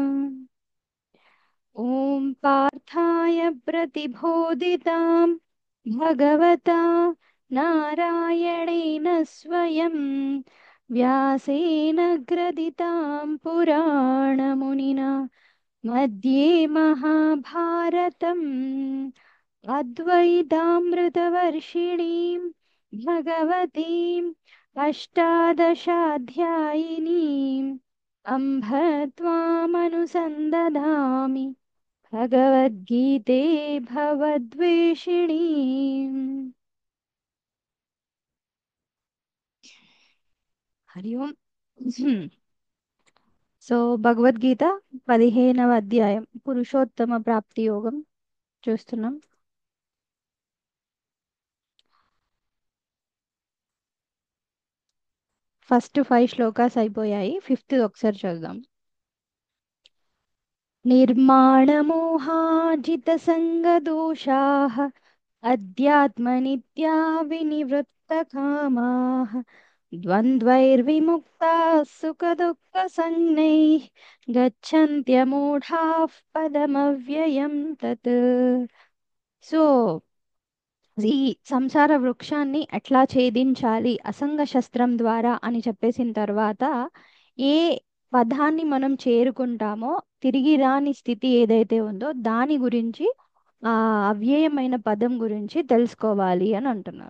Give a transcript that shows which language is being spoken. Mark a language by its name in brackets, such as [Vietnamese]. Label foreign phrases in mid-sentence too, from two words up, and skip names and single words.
[Sanskrit] ఓం పార్థాయ ప్రతిబోధితాం భగవతా నారాయణేన స్వయం వ్యాసేన గ్రథితాం పురాణమునినా मध्ये महाभारतम् अद्वैतामृतवर्षिणीं भगवतीम् अष्टादशाध्यायिनीम् अम्भ त्वामनुसन्दधामि भगवद्गीते भवद्वेषिणीम्. हरि ओम्. [Telugu] సో భగవద్గీత 15వ అధ్యాయం పురుషోత్తమ ప్రాప్తి యోగం చూస్తున్నాం. ఫస్ట్ 5 శ్లోకాస్ అయిపోయాయి. ఫిఫ్త్ ఒకసారి చూద్దాం. [Sanskrit] निर्माणमोहाजितसङ्गदोषाः अध्यात्मनित्या विनिवृत्तकामाः द्वन्द्वैर्विमुक्ताः सुखदुःखसंज्ञैः गच्छन्त्यमूढाः पदमव्ययं तत्. [Telugu] సో ఈ సంసార వృక్షాన్ని ఎట్లా ఛేదించాలి అసంగ శస్త్రం ద్వారా అని చెప్పేసిన తర్వాత, ఏ పదాన్ని మనం చేరుకుంటామో తిరిగి రాని స్థితి ఏదైతే ఉందో దాని గురించి, ఆ అవ్యయమైన పదం గురించి తెలుసుకోవాలి అని అంటున్నారు.